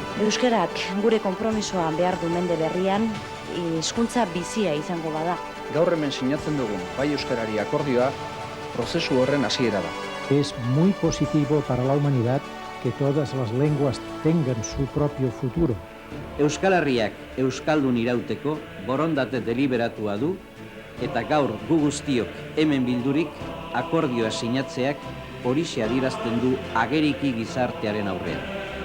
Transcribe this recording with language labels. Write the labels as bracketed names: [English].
[Basque] Euskarak gure konpromisoa behar du mende berrian, hizkuntza bizia izango bada. Gaur hemen sinatzen dugun bai euskarari akordioa prozesu horren hasiera da. [Spanish] Es muy positivo para la humanidad que todas las lenguas tengan su propio futuro. [Basque] Euskal Herriak euskaldun irauteko borondate deliberatua du eta gaur gu guztiok hemen bildurik akordioa sinatzeak horixe adierazten du ageriki gizartearen aurrean.